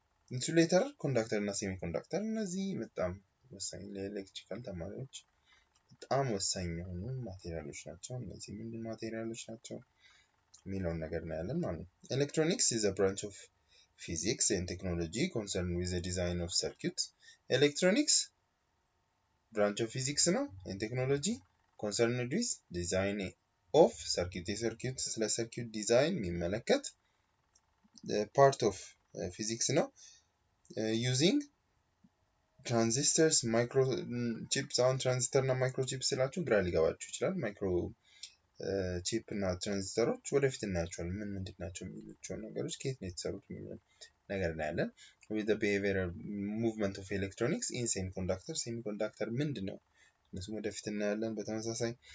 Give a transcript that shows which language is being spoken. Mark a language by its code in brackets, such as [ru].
[am] ኢንሱሌተር ኮንዳክተር እና ሴሚኮንዳክተር እነዚህ በጣም ወሳኝ ለኤሌክትሪካል ተማሪዎች በጣም ወሳኝ የሆኑ ማቴሪያሎች ናቸው። እነዚህ ምንድን ማቴሪያሎች ናቸው የሚለውን ነገር እናያለን ማለት ነው። [en] Electronics is a branch of physics and technology concerned with the design of circuits. Electronics branch of physics ነው and technology concerned with design of circuit. [am] የሰርኪዩት ስለ ሰርኪዩት ዲዛይን የሚመለከት [en] part of physics [am] ነው። [en] Using transistors, microchips on transistor [am] እና microchips ስላችሁ ግራ ሊገባችሁ ይችላል። ማይክሮ ቺፕ እና ትራንዚስተሮች ወደፊት እናያቸዋለን ምን ምንድን ናቸው የሚሉት ነገሮች ከየት ነው የተሰሩት የሚሉት ነገር እናያለን። [en] with the behavioral movement of electronics in semiconductor semiconductor [am] ምንድነው እነሱም ወደፊት እናያለን። በተመሳሳይ